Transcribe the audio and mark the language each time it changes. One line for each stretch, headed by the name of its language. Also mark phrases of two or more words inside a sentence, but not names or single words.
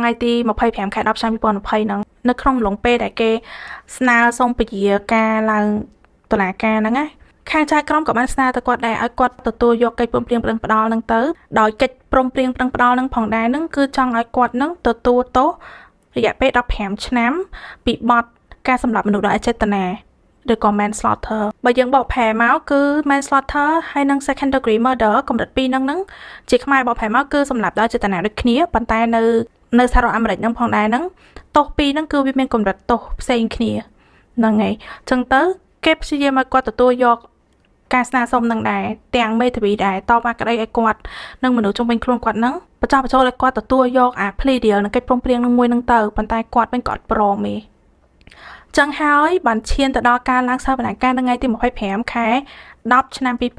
Khmer: ថ្ងៃទី25ខែ10ឆ្នាំ2020ហ្នឹងនៅក្នុងម្លងពេលដែលគេស្នើសុំពជាការឡើងតុលាការហ្នឹងណាខាងចៅក្រមក៏បានស្នើទៅគាត់ដែរឲ្យគាត់ទទួលយកកិច្ចព្រមព្រៀងប្រឹងផ្ដាល់ហ្នឹងទៅដោយកិច្ចព្រមព្រៀងប្រឹងផ្ដាល់ ហ្នឹងផងដែរហ្នឹងគឺចង់ឲ្យគាត់ហ្នឹងទទួលទោសរយៈពេល15ឆ្នាំពីបទការសម្លាប់មនុស្សដោយអចេតនាឬក៏ manslaughter បើយើងបកប្រែមកគឺ manslaughter ហើយនិង
English: second degree murder
Khmer: កម្រិត2ហ្នឹងជាខ្មែរបកប្រែមកគឺសម្លាប់ដោយចេតនាដូចគ្នាប៉ុន្តែនៅសហរដ្ឋអាមេរិកហ្នឹងផងដែរ ហ្នឹងទោស2ហ្នឹងគឺវាមានកម្រិតទោសផ្សេងគ្នាហ្នឹងហើយអញ្ចឹងទៅគេព្យាយាមឲ្យគាត់ទទួលយកការស្នើសុំនឹងដែរទាំងមេធាវីដែរតបក្តីឲ្យគាត់និងមនុស្សជុំវិញខ្លួនគាត់ហ្នឹងបញ្ចុះបញ្ចូលឲ្យគាត់ទទួលយកអា
English: plea deal
Khmer: នឹងកិច្ចព្រមព្រៀងនឹងមួយហ្នឹងទៅប៉ុន្តែគាត់វិញក៏អត់ព្រមទេចឹងហើយបានឈានទៅដល់ការឡើងសវនកម្មថ្ងៃទី25ខែ10ឆ្នាំ